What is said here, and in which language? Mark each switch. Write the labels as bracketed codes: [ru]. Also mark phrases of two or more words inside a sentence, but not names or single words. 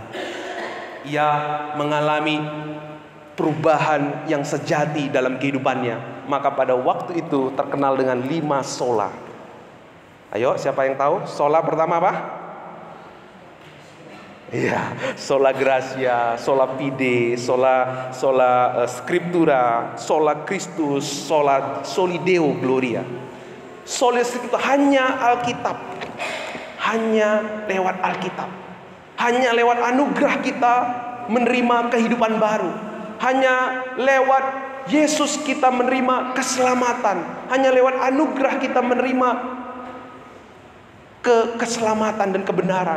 [id] Ia mengalami perubahan yang sejati dalam kehidupannya. Maka pada waktu itu terkenal dengan 5 sola. Ayo, siapa yang tahu? Sola pertama apa? Iya, [la] sola gratia, sola fide, sola scriptura, sola Christus, soli Deo gloria. Sola scriptura, [id] hanya Alkitab. Hanya lewat Alkitab, hanya lewat anugerah kita menerima kehidupan baru. Hanya lewat Yesus kita menerima keselamatan. Hanya lewat anugerah kita menerima keselamatan dan kebenaran.